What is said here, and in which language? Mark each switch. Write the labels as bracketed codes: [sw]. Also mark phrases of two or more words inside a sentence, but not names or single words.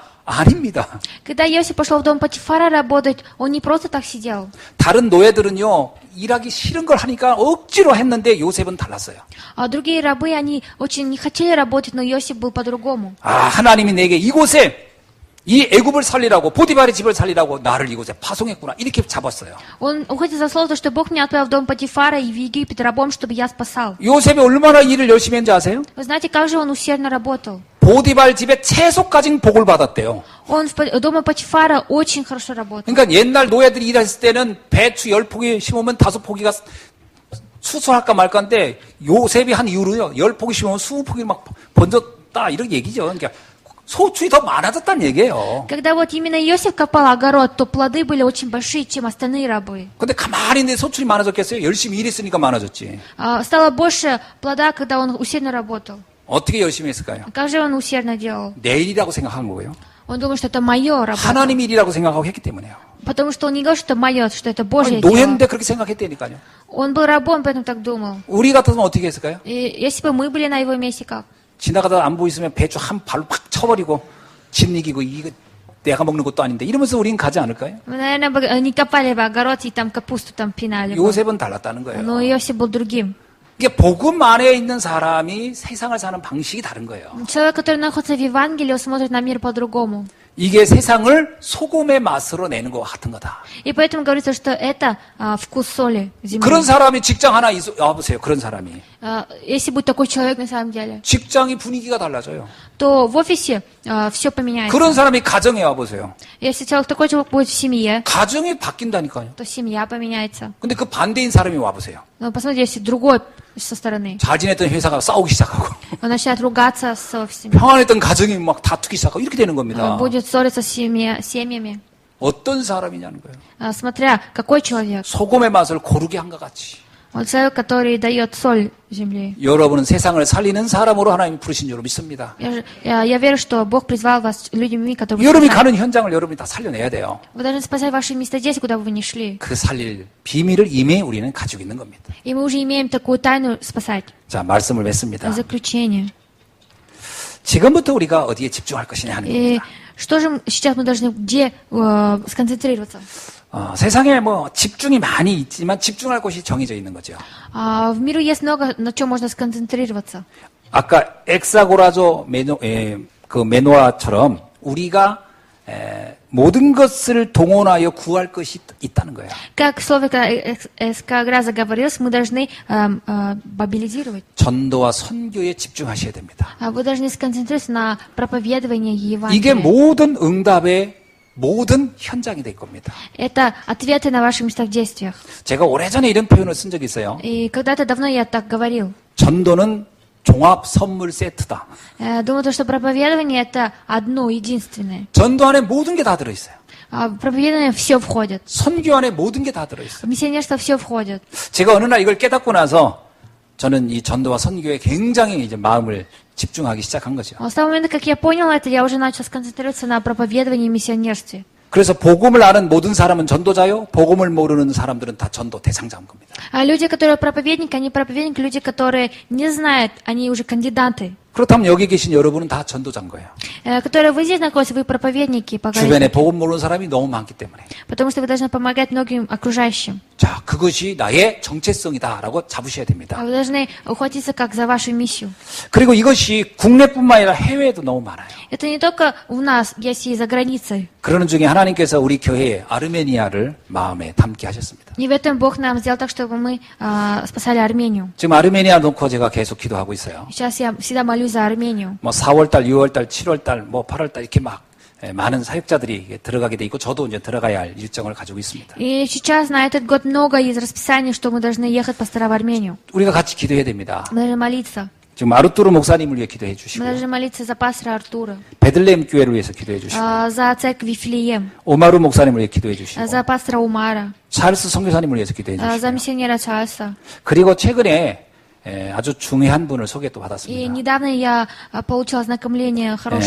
[ko] 아닙니다. [ru] Когда Иосиф пошел в дом Патифара работать, он не просто так сидел. [ko] 다른 노예들은요. 일하기 싫은 걸 하니까 억지로 했는데 요셉은 달랐어요. [ru] А другие рабы, они очень не хотели работать, но Иосиф был по-другому. [ko] 하나님이 내게 이곳에 이 애굽을 살리라고 보디발의 집을 살리라고 나를 이곳에 파송했구나. 이렇게 잡았어요. [ru] Он уходит за слово, что Бог меня отправил в дом Патифара и в Египет рабом, чтобы я спасал. [ko] 요셉이 얼마나 일을 열심히 했는지 아세요? [ru] Вы знаете, как же он усердно работал? [ko] 보디발 집에 채소까지 복을 받았대요. [ru] Он в доме Патифара очень хорошо работал. [ko] 그러니까 옛날 노예들이 일했을 때는 배추 10포기 심으면 5포기가 수수할까 말까인데 요셉이 한 이후로요. 10포기 심으면 20포기 막 번졌다 이런 얘기죠. 그러니까 소출이 더 많아졌다는 얘기예요. [ru] Когда вот именно Иосиф копал огород, то плоды были очень большие, чем остальные рабы. [ko] 근데 가만히 있는데 소출이 많아졌겠어요? 열심히 일했으니까 많아졌지. [ru] Стало больше плода, когда он усердно работал. [ko] 어떻게 열심히 했을까요? [ru] Как же он усердно делал? [ko] 내 일이라고 생각한 거고요. [ru] Он думал, что это мое работа. [ko] 하나님 일이라고 생각하고 했기 때문에요. [ru] Потому что он не говорил, что это мое, что это Божье [ko] 아니, [ru] дело. [ko] 노예인데 그렇게 생각했다니까요. [ru] Он был рабом, поэтому так думал. [ko] 우리 같았으면 어떻게 했을까요? [ru] И если бы мы были на его месте, как? [ko] 지나가다 안 보이시면 배추 한 발로 팍 쳐버리고 집 이기고 이거 내가 먹는 것도 아닌데 이러면서 우린 가지 않을까요? [ru] Мы, наверное, бы не копали бы огород и там капусту там пинали бы. [ko] 요셉은 달랐다는 거예요. [ru] Но Иосиф был другим. [ko] 이게 복음 안에 있는 사람이 세상을 사는 방식이 다른 거예요. [ru] Человек, который находится в Евангелии, он смотрит на мир по-другому. [ko] 이게 세상을 소금의 맛으로 내는 것 같은 거다. [ru] И поэтому говорится, что это вкус соли земли. [ko] 그런 사람이 직장 하나 보세요. 그런 사람이. [ru] Если будет такой человек на самом деле, [ko] 직장이 분위기가 달라져요. [ru] то в офисе все поменяется. [ko] 그런 사람이 가정에 와보세요. [ru] Если человек такой человек будет в семье, [ko] 가정이 바뀐다니까요. [ru] то семья поменяется. [ko] 근데 그 반대인 사람이 와보세요. [ru] Но посмотрите, если другой со стороны, [ko] 잘 지냈던 회사가 싸우기 시작하고 [ru] он начинает ругаться с офисами, [ko] 평안했던 가정이 막 다투기 시작하고 이렇게 되는 겁니다. [ru] будет ссориться с семьями, [ko] 어떤 사람이냐는 거예요. [ru] смотря какой человек. [ko] 소금의 맛을 고르게 한 것 같이. [ru] Он человек, который дает соль земли. [ko] 여러분은 세상을 살리는 사람으로 하나님이 부르신 줄 믿습니다. [ru] Я верю, что Бог призвал вас людьми, которые... [ko] 여러분이 가는 현장을 여러분이 다 살려내야 돼요. [ru] Вы должны спасать ваши места здесь, куда бы вы ни шли. [ko] 그 살릴 비밀을 이미 우리는 가지고 있는 겁니다. [ru] И мы уже имеем такую тайну спасать. [ko] 자, 말씀을 맺습니다. [ru] Заключение. [ko] 지금부터 우리가 어디에 집중할 것이냐 하는 [ru] И [ko] 겁니다. [ru] что же сейчас мы должны где сконцентрироваться? [ko] 세상에 뭐 집중이 많이 있지만 집중할 곳이 정해져 있는 거죠. [ru] В миру есть много, на чем можно сконцентрироваться. [ko] 아까 엑사고라조 메노아처럼 우리가 모든 것을 동원하여 구할 것이 있다는 거예요. [ru] Как слово Эскаграза говорилось, мы должны мобилизировать. [ko] 전도와 선교에 집중하셔야 됩니다. [ru] Вы должны сконцентрироваться на проповедовании [ko] 이게 [ru] Евангелия. [ko] 모든 응답의 모든 현장이 될 겁니다. [ru] Это ответы на ваших местах действиях. [ko] 제가 오래전에 이런 표현을 쓴 적이 있어요. [ru] И когда-то давно я так говорил. [ko] 전도는 종합 선물 세트다. [ru] Думаю, что проповедование это одно, единственное. [ko] 전도 안에 모든 게 다 들어있어요. [ru] В проповедование все входит. [ko] 선교 안에 모든 게 다 들어있어요. [ru] В миссионерство все входит. [ko] 제가 어느 날 이걸 깨닫고 나서 저는 이 전도와 선교에 굉장히 이제 마음을 집중하기 시작한 거죠. [ru] С того момента, как я понял это, я уже начал сконцентрироваться на проповедовании и миссионерстве. [ko] 그래서 복음을 아는 모든 사람은 전도자요, 복음을 모르는 사람들은 다 전도 대상자인 겁니다. [ru] А люди, которые проповедники, они проповедники, люди, которые не знают, они уже кандидаты. [ko] 그렇다면 여기 계신 여러분은 다 전도자인 거예요. [ru] Которые вы здесь находитесь, вы проповедники, [ko] 주변에 복음 모르는 사람이 너무 많기 때문에. [ru] потому что вы должны помогать многим окружающим. [ko] 자, 그것이 나의 정체성이다라고 잡으셔야 됩니다. [ru] Вы должны ухватиться как за вашу миссию. [ko] 그리고 이것이 국내뿐만 아니라 해외에도 너무 많아요. [ru] Это не только у нас, есть и за границей. [ko] 그러는 중에 하나님께서 우리 교회에 아르메니아를 마음에 담게 하셨습니다. [ru] И в этом Бог нам сделал так, чтобы мы спасали Армению. [ko] 지금 아르메니아 놓고 제가 계속 기도하고 있어요. [ru] Сейчас я всегда молюсь за Армению. [ko] 뭐 4월달, 6월달, 7월달, 뭐 8월달 이렇게 막 많은 사역자들이 들어가게 돼 있고 저도 이제 들어가야 할 일정을 가지고 있습니다. [ru] И сейчас на этот год много из расписаний, что мы должны ехать пастора в Армению. [ko] 우리가 같이 기도해야 됩니다. [ru] Мы должны молиться. [ko] 지금 아르투르 목사님을 위해 기도해 [ru] Мы [ko] 주시고 [ru] должны молиться за пастора Артура, [ko] 베들레헴 교회를 위해서 기도해 주시고 [ru] за церковь Вифлеем, [ko] 오마루 목사님을 위해 기도해 주시고 [ru] за пастора Умара, [ko] 찰스 선교사님을 위해서 기도해 [ru] за [ko] 주시고 [ru] миссионера Чарльза. [ko] 그리고 최근에 아주 중요한 분을 소개 또 [ru] И [ko] 받았습니다. [ru] недавно я получила ознакомление хорошее.